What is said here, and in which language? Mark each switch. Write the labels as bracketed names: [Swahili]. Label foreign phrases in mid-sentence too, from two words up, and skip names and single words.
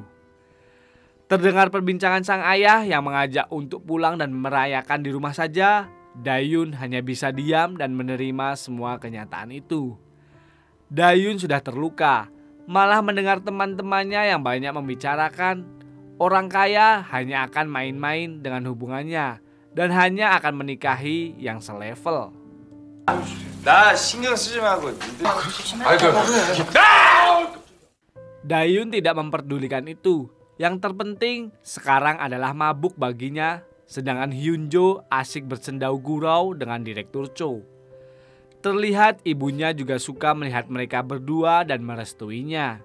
[Indonesian] Terdengar perbincangan sang ayah yang mengajak untuk pulang dan merayakan di rumah saja, Dayun hanya bisa diam dan menerima semua kenyataan itu. Dayun sudah terluka, malah mendengar teman-temannya yang banyak membicarakan orang kaya hanya akan main-main dengan hubungannya dan hanya akan menikahi yang selevel. [Korean] 나 신경 쓰지 말고. [Indonesian] Dayun tidak memperdulikan itu. Yang terpenting sekarang adalah mabuk baginya, sedangkan Hyunjo asik bersendau gurau dengan Direktur Cho. Terlihat ibunya juga suka melihat mereka berdua dan merestuinya.